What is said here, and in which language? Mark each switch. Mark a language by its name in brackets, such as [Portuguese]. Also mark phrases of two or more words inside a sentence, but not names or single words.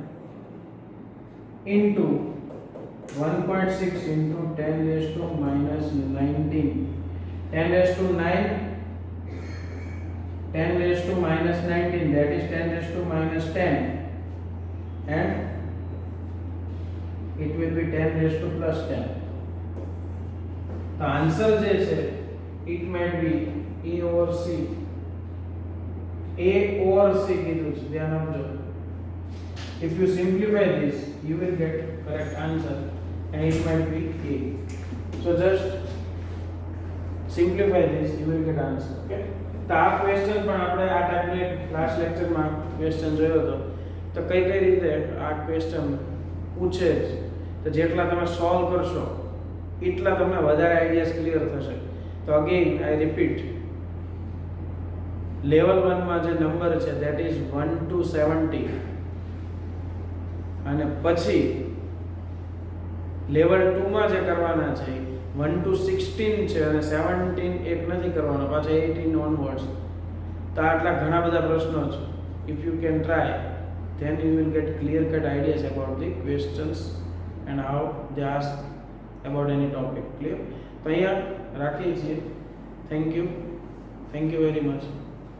[English] into 1.6 into 10 raised to minus 19, 10 raised to 9, 10 raised to minus 19, that is 10 raised to minus 10, and it will be 10 raised to plus 10. The answer [Gujarati] જે છે [English] it might be A or C. A or C [Gujarati] કીધું છે, ધ્યાન આપજો. [English] If you simplify this, you will get correct answer, and it might be A. So just simplify this, you will get answer. Okay. [Gujarati] તો આ ક્વેશ્ચન પણ આપણે આ ટાઈપની લાસ્ટ લેક્ચરમાં ક્વેશ્ચન જોયો હતો. તો કઈ રીતે આ ક્વેશ્ચન પૂછે છે, તો જેટલા તમે સોલ્વ કરશો એટલા તમને વધારે આઈડિયાઝ ક્લિયર થશે. તો [English] again I repeat, [Gujarati] લેવલ 1 માં જે નંબર છે [English] that is [Gujarati] 1 to 70, અને પછી લેવલ 2 માં જે કરવાના છે 1 to 16 છે અને 17 એક નથી કરવાનો, પાછા 18 ઓનવર્ડ્સ. તો આટલા ઘણા બધા પ્રશ્નો છે. [English] If you can try, then you will get clear cut ideas about the questions and how they ask about any topic. Clear? [Gujarati] તો યહાં રાખી છીએ. [English] Thank you very much.